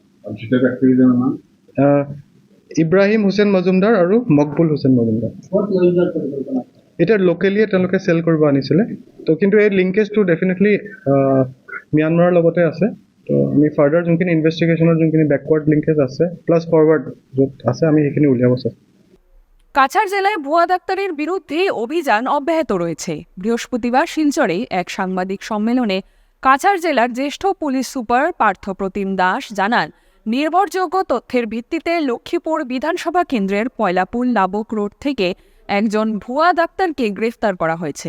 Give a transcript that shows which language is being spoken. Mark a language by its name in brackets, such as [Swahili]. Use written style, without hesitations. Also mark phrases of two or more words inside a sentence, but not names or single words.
[Assamese] ইব্ৰাহিম হুছেইন মজুমদাৰ আৰু মকবুল হুছেইন মজুমদাৰ এতিয়া লোকেলিয়ে তেওঁলোকে চেল কৰিব আনিছিলে। তো কিন্তু এই লিংকেজটো ডেফিনেটলি ম্যানমাৰৰ লগতে আছে। তো আমি ফাৰ্ডাৰ যোনখিনি ইনভেষ্টিগেশ্যনৰ যোনখিনি [English] backward linkage [Assamese] আছে [English] plus forward [Assamese] য'ত আছে আমি সেইখিনি উলিয়াব চাম। [Bangla] কাছাড় জেলায় ভুয়া ডাক্তারের বিরুদ্ধে অভিযান অব্যাহত রয়েছে। বৃহস্পতিবার শিলচরে এক সাংবাদিক সম্মেলনে কাছাড় জেলার জ্যেষ্ঠ পুলিশ সুপার পার্থপ্রতিম দাস জানান, নির্ভরযোগ্য তথ্যের ভিত্তিতে লক্ষ্মীপুর বিধানসভা কেন্দ্রের পয়লাপুল লাবক রোড থেকে একজন ভুয়া ডাক্তারকে গ্রেফতার করা হয়েছে।